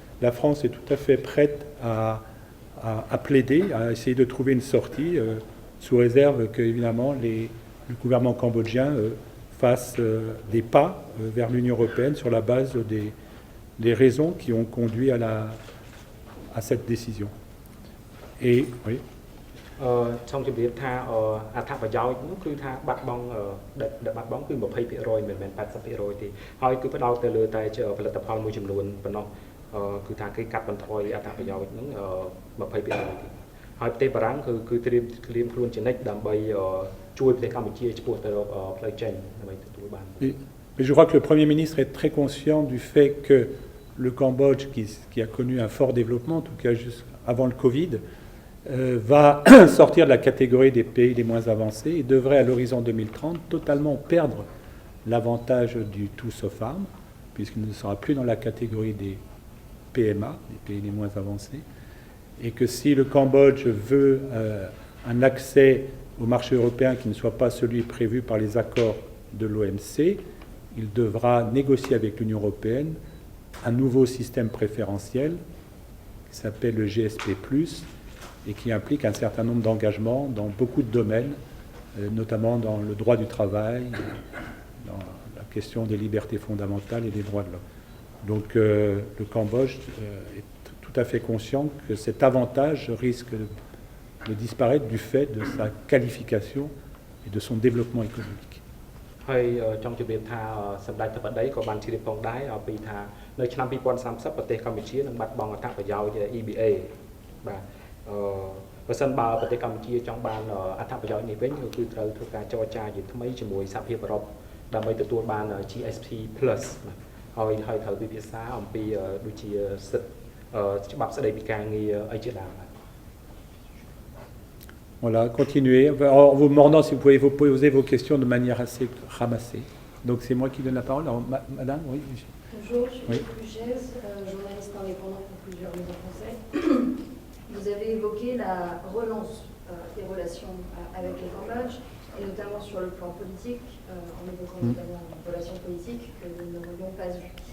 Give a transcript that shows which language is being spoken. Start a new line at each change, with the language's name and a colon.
French: La France est tout à fait prête à plaider, à essayer de trouver une sortie, sous réserve que, évidemment, le gouvernement cambodgien fasse des pas vers l'Union européenne sur la base des raisons qui ont conduit à cette décision. Et, oui.
Khmer: ចង់ជម្រាបថាអត្ថប្រយោជន៍នោះគឺថាបាត់បង់ដែលបាត់បង់គឺ 20% មិនមែន 80% ទេហើយគឺផ្ដោតទៅលើតែផលិតផលមួយចំនួនប៉ុណ្ណោះគឺថាគេកាត់បន្ថយអត្ថប្រយោជន៍ហ្នឹង 20% ទេហើយប្រទេសបារាំងគឺត្រៀមខ្លួនជានិច្ចដើម្បីជួយប្រទេសកម្ពុជាឆ្ពោះទៅរកផ្លូវចេញដើម្បីទទួលបាន
French: Mais je crois que le Premier ministre est très conscient du fait que le Cambodge, qui a connu un fort développement, en tout cas juste avant le Covid, va sortir de la catégorie des pays les moins avancés et devrait à l'horizon 2030 totalement perdre l'avantage du tout sauf armes, puisqu'il ne sera plus dans la catégorie des PMA, des pays les moins avancés, et que si le Cambodge veut un accès au marché européen qui ne soit pas celui prévu par les accords de l'OMC, il devra négocier avec l'Union européenne un nouveau système préférentiel qui s'appelle le GSP+, et qui implique un certain nombre d'engagements dans beaucoup de domaines, notamment dans le droit du travail, dans la question des libertés fondamentales et des droits de l'homme. Donc le Cambodge est tout à fait conscient que cet avantage risque de disparaître du fait de sa qualification et de son développement économique.
Khmer: ហើយចង់ជម្រាបថាសម្ដេចទឹកបដីក៏បានជ្រាបផងដែរអំពីថានៅឆ្នាំ 2030 ប្រទេសកម្ពុជានឹងបាត់បង់អត្ថប្រយោជន៍ EBA បាទបើសិនបើប្រទេសកម្ពុជាចង់បានអត្ថប្រយោជន៍នេះវិញគឺត្រូវធ្វើការចរចាជាថ្មីជាមួយសហភាពអឺរ៉ុបដើម្បីទទួលបាន GSP+ ហើយត្រូវពិភាក្សាអំពីដូចជាសិទ្ធិច្បាប់ស្ដីពីការងារអីជាដើម
French: Voilà, continuez. En vous demandant si vous pouvez vous poser vos questions de manière assez ramassée. Donc c'est moi qui donne la parole. Alors, madame, oui. Bonjour, je suis Pujaise, journaliste indépendant pour plusieurs médias français. Vous avez évoqué la relance des relations avec le Cambodge, et notamment sur le plan politique, en évoquant notamment les relations politiques que nous n'aurions pas eues.